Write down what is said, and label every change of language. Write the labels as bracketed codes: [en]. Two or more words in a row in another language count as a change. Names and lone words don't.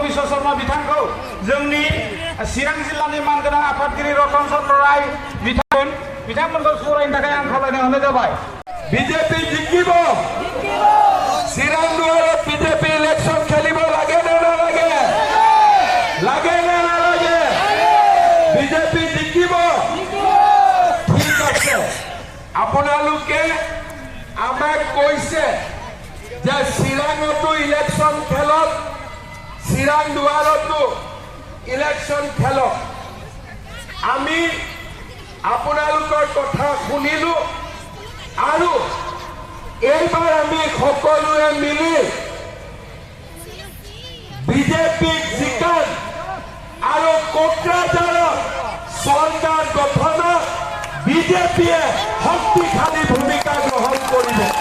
[brx] शर्मा बिथांखौ जोंनि चिरां जिल्लानि मानगोनां आफादगिरि रतन चन्द्र राय बिथांमोनखौ सावरायनो थाखाय आं खावलायनो हरनाय जाबाय। [as] বিজেপি জিকিব চিৰাং দুৱাৰত বিজেপি ইলেকশ্যন খেলিব লাগে নে নালাগে লাগে নে নালাগে বিজেপি জিকিব ঠিক আছে আপোনালোকে আমাক কৈছে যে চিৰাঙতো ইলেকশ্যন খেলক চিৰাং দুৱাৰতো ইলেকশ্যন খেলক আমি আপোনালোকৰ কথা শুনিলো আৰু এইবাৰ আমি সকলোৱে মিলি বিজেপিক জিকান আৰু কোকৰাঝাৰত চৰকাৰ গঠনত বিজেপিয়ে শক্তিশালী ভূমিকা গ্ৰহণ কৰিব।